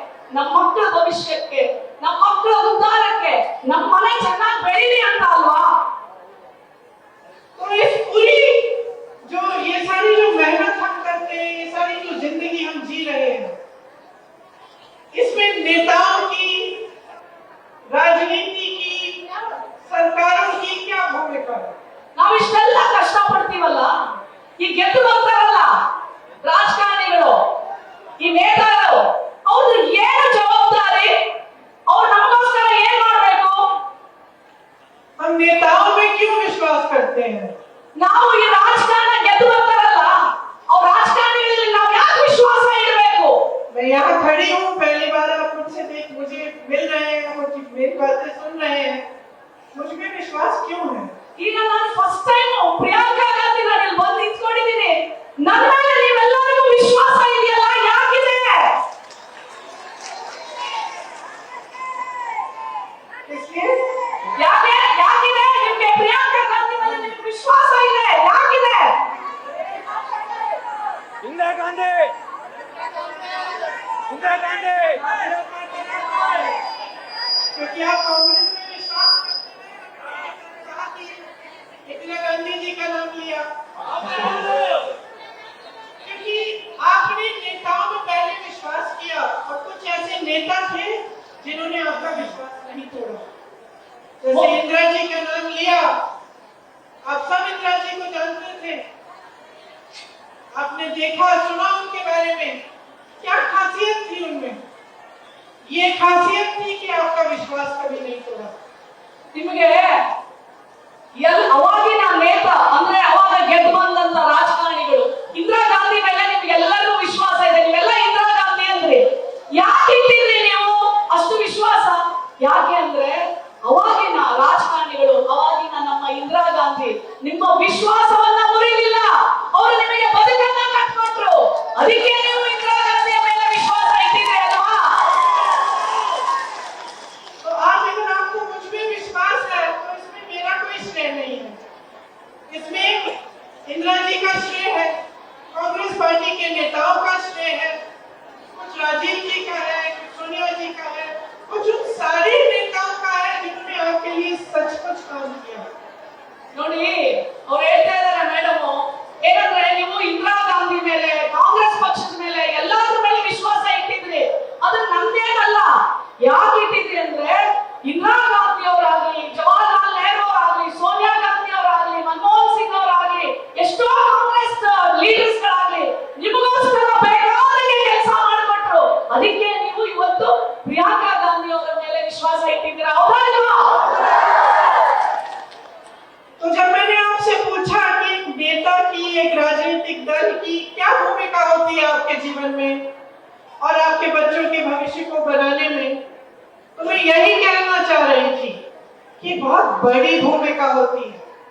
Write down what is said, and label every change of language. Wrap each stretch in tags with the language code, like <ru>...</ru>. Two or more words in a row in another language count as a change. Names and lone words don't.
<kn>ನಮ್ಮ ಮಕ್ಕಳ ಭವಿಷ್ಯಕ್ಕೆ, ನಮ್ಮ ಮಕ್ಕಳ ಉದ್ಧಾರಕ್ಕೆ, ನಮ್ಮ ಮನೆ ಚೆನ್ನಾಗಿ ಬೆಳೀಲಿ ಅಂತ ಅಲ್ವಾ?</kn> <hi>तो इस पूरी जो ये सारी जो मेहनत हम करते हैं, ये सारी जो जिंदगी हम जी रहे हैं, इसमें नेताओं की, राजनीति की, सरकारों की क्या भूमिका है?</hi> <kn>ನಾವಿಷ್ಟೆಲ್ಲ ಕಷ್ಟ ಪಡ್ತೀವಲ್ಲ, ಈ ಗೆದ್ದು ಬರ್ತಾರಲ್ಲ ರಾಜಕಾರಣಿಗಳು, ಈ ನೇತಾರರು, ಅವ್ರದ್ದು ಏನು ಜವಾಬ್ದಾರಿ? ಅವ್ರು ನಮಗೋಸ್ಕರ ಏನ್ ಮಾಡ್ಬೇಕು?</kn> <hi>हम नेताओं में क्यों विश्वास करते हैं?</hi> <kn>ನಾವು ಈ ರಾಜಕಾರಣ ಗೆದ್ದು ಬರ್ತಾರಲ್ಲ, ಅವ್ರ ರಾಜಕಾರಣಿಗಳಲ್ಲಿ ನಾವು ಯಾಕೆ ವಿಶ್ವಾಸ ಇಡಬೇಕು?</kn> <hi>मैं यहाँ खड़ी हूँ, पहली बार आप मुझसे मुझे मिल रहे हैं, मुझे मेरी बातें सुन रहे हैं, मुझ में विश्वास क्यों है?</hi> <kn>ಈಗ ನಾನು</kn> <en>first time</en> <kn>ಪ್ರಿಯಾಂಕಾ ಗಾಂಧಿ ನಾನು ಇಲ್ಲಿ ಬಂದು ನಿಂತ್ಕೊಂಡಿದ್ದೀನಿ, ನನ್ನ ಮೇಲೆ ನೀವೆಲ್ಲರಿಗೂ ವಿಶ್ವಾಸ ಇದೆಯಲ್ಲ, ಯಾಕಿದೆ?</kn> <hi>इसलिए</hi> <kn>ಯಾಕಿದೆ ನಿಮ್ಗೆ ಪ್ರಿಯಾಂಕಾ ಗಾಂಧಿ ಮೇಲೆ ನಿಮ್ಗೆ ವಿಶ್ವಾಸ ಇದೆ? ಯಾಕಿದೆ?</kn> <hi>इंदिरा गांधी, इंदिरा गांधी, क्योंकि आप कांग्रेस में विश्वास करते हैं, इंदिरा गांधी जी का नाम लिया, क्योंकि आपने नेताओं में पहले विश्वास किया और कुछ ऐसे नेता थे जिन्होंने आपका विश्वास नहीं तोड़ा। जैसे इंदिरा जी का नाम लिया, आप सब इंदिरा जी को जानते थे, आपने देखा सुना उनके बारे में, क्या खासियत थी उनमें? ये खासियत थी कि आपका विश्वास कभी नहीं तोड़ा।</hi> <kn>ನಿಮಗೆ ಅವಾಗಿನ ನೇತಾ ಅಂದ್ರೆ ಅವಾಗ ಗೆದ್ದು ಬಂದಂತ ರಾಜಕಾರಣಿಗಳು, ಇಂದಿರಾ ಗಾಂಧಿ ಮೇಲೆ ನಿಮ್ಗೆಲ್ಲರಿಗೂ ವಿಶ್ವಾಸ ಇದೆ, ನೀವೆಲ್ಲ ಇಂದಿರಾ ಗಾಂಧಿ ಅಂದ್ರೆ ಯಾಕೆ ಇಟ್ಟಿದ್ರಿ ನೀವು ಅಷ್ಟು ವಿಶ್ವಾಸ? ಯಾಕೆ ಅಂದ್ರೆ ಅವಾಗಿನ ರಾಜಕಾರಣಿಗಳು, ಅವಾಗಿನ ನಮ್ಮ ಇಂದಿರಾ ಗಾಂಧಿ ನಿಮ್ಮ ವಿಶ್ವಾಸವನ್ನ ಮುರಿಲಿಲ್ಲ, ಅವರು ನಿಮಗೆ ಬದುಕನ್ನ ಕಟ್ಕೊಟ್ರು, ಅದಕ್ಕೆ ನೀವು ಇಂದಿರಾ ಗಾಂಧಿಯ ಮೇಲೆ ವಿಶ್ವಾಸ ಇಟ್ಟಿದ್ರಿ ಅಲ್ವಾ?</kn> <hi>तो आज अगर आपको मुझ में विश्वास है तो इसमें मेरा कोई श्रेय नहीं है, इसमें इंदिरा जी का श्रेय है, कांग्रेस पार्टी के नेताओं का श्रेय है, कुछ राजीव जी का है, कुछ सोनिया जी का है, कुछ उन सारे नेताओं का है जिन्होंने आपके लिए सचमुच काम किया।</hi> <kn>ನೋಡಿ ಅವ್ರು ಹೇಳ್ತಾ ಇದಾರೆ ಮೇಡಮ್, ಏನಂದ್ರೆ ನೀವು ಇಂದಿರಾ ಗಾಂಧಿ ಮೇಲೆ, ಕಾಂಗ್ರೆಸ್ ಪಕ್ಷದ ಮೇಲೆ, ಎಲ್ಲಾದ್ರ ಮೇಲೆ ವಿಶ್ವಾಸ ಇಟ್ಟಿದ್ರಿ, ಅದು ನಮ್ದೇನಲ್ಲ. ಯಾಕೆ ಇಟ್ಟಿದ್ರಿ ಅಂದ್ರೆ ಇಂದಿರಾ ಗಾಂಧಿ ಅವರಾಗ್ಲಿ, ಜವಾಹರ್ಲಾಲ್ ನೆಹರು ಅವರಾಗ್ಲಿ, ಸೋನಿಯಾ ಗಾಂಧಿ ಅವರಾಗ್ಲಿ, ಮನಮೋಹನ್ ಸಿಂಗ್ ಅವರಾಗ್ಲಿ, ಎಷ್ಟೋ ಕಾಂಗ್ರೆಸ್ ಲೀಡರ್ಸ್ ಗಳಾಗ್ಲಿ ನಿಮಗೋಸ್ಕರ ಬೇಕಾದಂಗೆ ಕೆಲಸ ಮಾಡಿಕೊಟ್ರು, ಅದಕ್ಕೆ ನೀವು ಇವತ್ತು ಪ್ರಿಯಾಂಕಾ ಗಾಂಧಿ ಅವರ ಮೇಲೆ ವಿಶ್ವಾಸ ಇಟ್ಟಿದ್ದೀರಾ, ಹೌದಾ ಇಲ್ವಾ?</kn> <hi>तो जब मैंने आपसे पूछा कि नेता की, एक राजनीतिक दल की क्या भूमिका होती है आपके जीवन में और आपके बच्चों के भविष्य को बनाने में, तो मैं यही कहना चाह रही थी कि बहुत बड़ी भूमिका होती है।</hi>